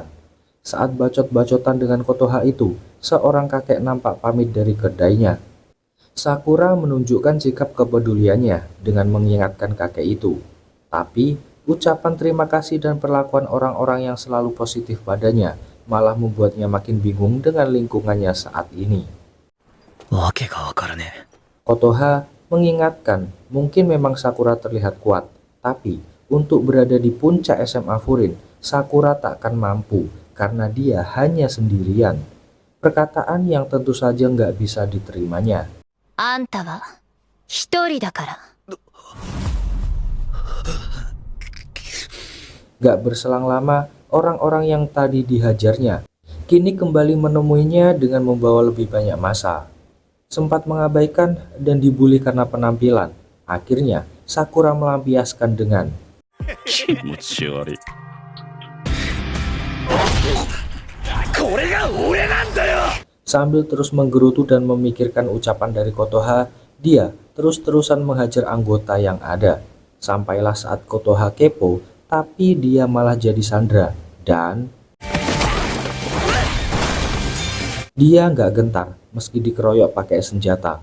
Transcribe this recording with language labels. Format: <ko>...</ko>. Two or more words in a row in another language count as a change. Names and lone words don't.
<id>Saat bacot-bacotan dengan Kotoha itu, seorang kakek nampak pamit dari kedainya. Sakura menunjukkan sikap kepeduliannya dengan mengingatkan kakek itu. Tapi, ucapan terima kasih dan perlakuan orang-orang yang selalu positif padanya malah membuatnya makin bingung dengan lingkungannya saat ini.</id> <ja>わけがわからねえ。</ja> <id>Kotoha mengingatkan mungkin memang Sakura terlihat kuat, tapi untuk berada di puncak SMA Furin, Sakura takkan mampu karena dia hanya sendirian. Perkataan yang tentu saja nggak bisa diterimanya.</id> <ja>あんたは一人だから。</ja> <id>Gak berselang lama, orang-orang yang tadi dihajarnya kini kembali menemuinya dengan membawa lebih banyak massa. Sempat mengabaikan dan dibully karena penampilan. Akhirnya, Sakura melampiaskan dengan</id> <ja>気持ち悪い。これが俺なんだよ。</ja> <id>sambil terus menggerutu dan memikirkan ucapan dari Kotoha, dia terus-terusan menghajar anggota yang ada. Sampailah saat Kotoha kepo, tapi dia malah jadi sandra dan dia nggak gentar meski dikeroyok pakai senjata.</id>